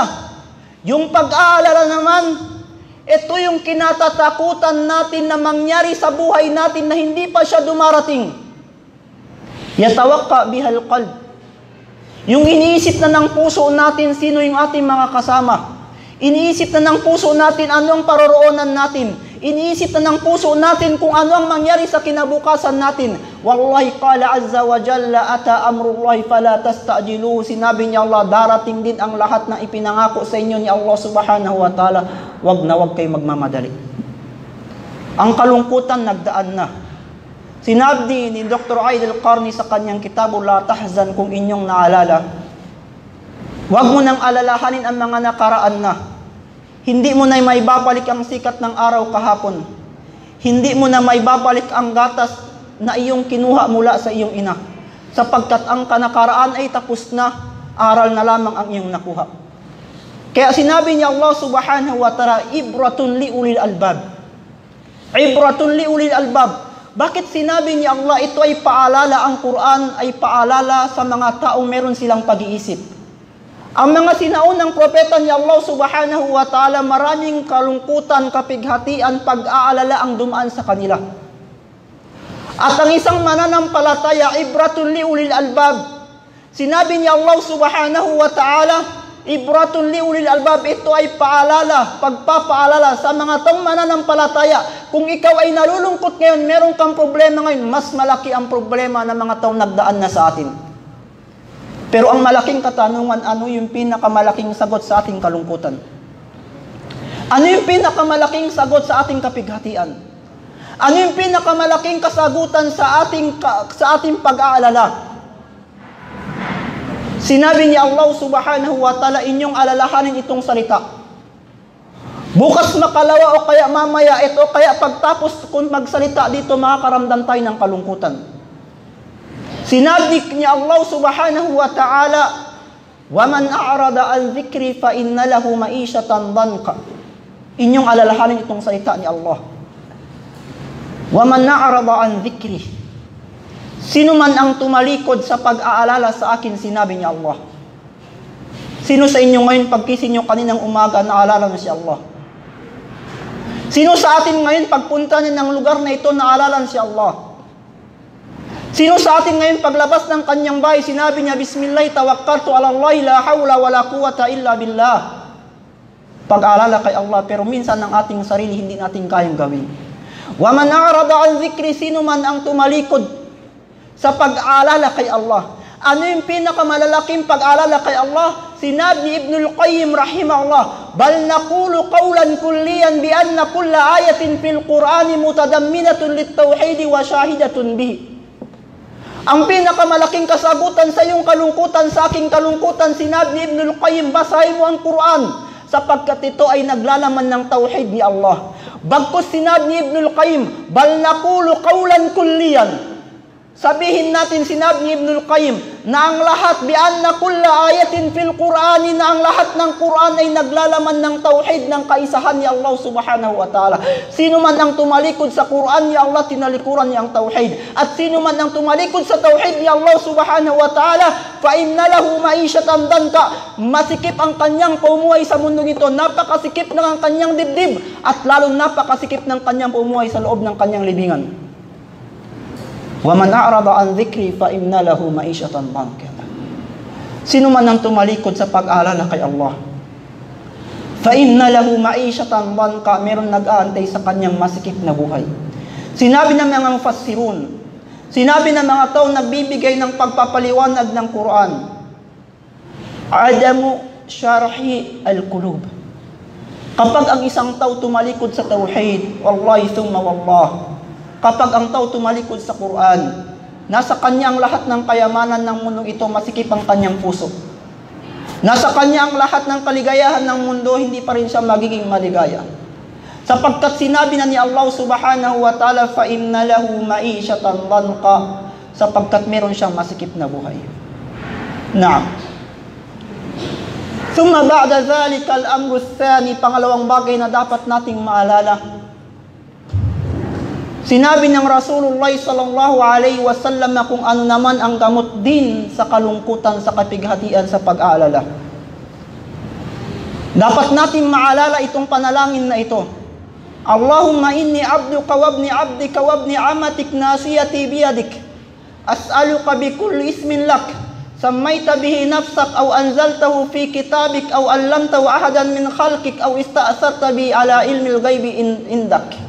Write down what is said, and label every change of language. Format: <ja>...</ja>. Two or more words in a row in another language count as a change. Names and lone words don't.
<tl>Yung pag-aalala naman, ito yung kinatatakutan natin na mangyari sa buhay natin na hindi pa siya dumarating.</tl> <ar>يتعلق بالقلب.</ar> <tl>Yung iniisip na ng puso natin sino yung ating mga kasama. Iniisip na ng puso natin ano ang paroroonan natin. Iniisip na ng puso natin kung ano ang mangyari sa kinabukasan natin.</tl> <ar>والله قال عز وجل أتى أمر الله فلا تستعجلوه.</ar> <tl>Sinabi ni Allah, darating din ang lahat ng ipinangako sa inyo ni Allah</tl> <ar>سبحانه وتعالى.</ar> <tl>Wag na wag kayo magmamadali. Ang kalungkutan nagdaan na. Sinabi ni Dr. Aidil Qarni sa kanyang kitabo, La Tahzan, kung inyong naalala, huwag mo nang alalahanin ang mga nakaraan na. Hindi mo na may babalik ang sikat ng araw kahapon. Hindi mo na may babalik ang gatas na iyong kinuha mula sa iyong ina. Sapagkat ang kanakaraan ay tapos na, aral na lamang ang iyong nakuha. Kaya sinabi niya Allah</tl> <ar>سبحانه وتعالى, عبرة لأولي الألباب. عبرة لأولي الألباب.</ar> <tl>Bakit sinabi ni Allah ito ay paalala, ang Quran ay paalala sa mga taong meron silang pag-iisip? Ang mga sinaunang propeta ni Allah</tl> <ar>سبحانه وتعالى,</ar> <tl>maraming kalungkutan, kapighatian, pag-aalala ang dumaan sa kanila. At ang isang mananampalataya,</tl> <ar>عبرة لأولي الألباب.</ar> <tl>Sinabi ni Allah</tl> <ar>سبحانه وتعالى, عبرة لأولي الألباب,</ar> <tl>ito ay paalala, pagpapaalala sa mga taong mananampalataya. Kung ikaw ay nalulungkot ngayon, meron kang problema ngayon, mas malaki ang problema ng mga taong nagdaan na sa atin. Pero ang malaking katanungan, ano yung pinakamalaking sagot sa ating kalungkutan? Ano yung pinakamalaking sagot sa ating kapighatian? Ano yung pinakamalaking kasagutan sa ating pag-aalala? Sinabi ni Allah</tl> <ar>سبحانه وتعالى,</ar> <tl>inyong alalahanin itong salita. Bukas makalawa o kaya mamaya ito, kaya pagtapos kung magsalita dito, makakaramdam tayo ng kalungkutan. Sinabi ni Allah</tl> <ar>سبحانه وتعالى, وَمَنْ أَعْرَضَ عَنْ ذِكْرِ فَإِنَّ لَهُ مَعِيشَةً ضَنْكَ.</ar> <tl>Inyong alalahanin itong salita ni Allah.</tl> <ar>وَمَنْ أَعْرَضَ عَنْ ذِكْرِ.</ar> <tl>Sino man ang tumalikod sa pag-aalala sa akin, sinabi ni Allah. Sino sa inyo ngayon, pagkising nyo kaninang umaga, naalala na si Allah? Sino sa atin ngayon, pagpunta niya ng lugar na ito, naalala na si Allah? Sino sa atin ngayon, paglabas ng kanyang bahay, sinabi niya,</tl> <ar>بسم الله، توكلت على الله، لا حول ولا قوة إلا بالله.</ar> <tl>Pag-aalala kay Allah, pero minsan ang ating sarili, hindi natin kayang gawin.</tl> <ar>ومن أعرض عن ذكري,</ar> <tl>sino man ang tumalikod sa pag-aalala kay Allah. Ano yung pinakamalalaking pag-aalala kay Allah? Sinabi ni</tl> <ar>Ibnul Qayyim رحمه الله، بل نقول قولا كليا بأن كل آية في القرآن متضمنة للتوحيد وشاهدة به.</ar> <tl>Ang pinakamalaking kasagutan sa iyong kalungkutan, sa aking kalungkutan, sinabi ni Ibnul Qayyim, basahin mo ang Quran sapagkat ito ay naglalaman ng tauhid ni Allah. Bagkus sinabi ni</tl> <ar>Ibnul Qayyim, بل نقول قولا كليا.</ar> <tl>Sabihin natin, sinabi ni Ibnul Qayyim, na ang lahat,</tl> <ar>بأن كل آية في القرآن,</ar> <tl>na ang lahat ng Quran ay naglalaman ng tauhid, ng kaisahan ni Allah</tl> <ar>سبحانه وتعالى.</ar> <tl>Sino man ang tumalikod sa Quran ni Allah, tinalikuran niya ang tauhid. At sino man ang tumalikod sa tauhid ni Allah</tl> <ar>سبحانه وتعالى, فإن له معيشة ضنكا.</ar> <tl>Masikip ang kanyang pumuhay sa mundo nito, napakasikip ng ang kanyang dibdib, at lalong napakasikip ng kanyang pumuhay sa loob ng kanyang libingan.</tl> <ar>وَمَنْ أَعْرَضَ عَنْ ذِكْرِي فَإِنَّ لَهُ مَعِيشَةً ضَنْكًا.</ar> <tl>Sino man ang tumalikod sa pag-aalala kay Allah,</tl> <ar>فَإِنَّ لَهُ مَعِيشَةً ضَنْكًا,</ar> <tl>meron nag-aantay sa kanyang masikip na buhay. Sinabi ng mga mufassirun, sinabi ng mga taong nagbibigay ng pagpapaliwanag ng Quran,</tl> <ar>عدم شرح القلوب.</ar> <tl>Kapag ang isang tao tumalikod sa tauhid,</tl> <ar>والله ثم والله,</ar> <tl>kapag ang tao tumalikod sa Quran, nasa kanya ang lahat ng kayamanan ng mundong ito, masikip ang kanyang puso. Nasa kanya ang lahat ng kaligayahan ng mundo, hindi pa rin siya magiging maligaya. Sapagkat sinabi na ni Allah</tl> <ar>سبحانه وتعالى, فَإِنَّ لَهُ مَعِيشَةً ضَنْقًا,</ar> <tl>sapagkat meron siyang masikip na buhay.</tl> <ar>Naam. ثُمَّ بَعْدَ ذَلِكَ الْأَمْرُ الثَّانِي,</ar> <tl>pangalawang bagay na dapat nating maalala. Sinabi ng Rasulullah</tl> <ar>صلى الله عليه وسلم</ar> <tl>na kung ano naman ang gamot din sa kalungkutan, sa kapighatian, sa pag-aalala. Dapat natin maalala itong panalangin na ito.</tl> <ar>اللهم إني عبدك وابن عبدك وابن أمتك ناصيتي بيدك. أسألك بكل اسم لك. سميت به نفسك أو أنزلته في كتابك أو علمته أحدا من خلقك أو استأثرت به على علم الغيب عندك.</ar>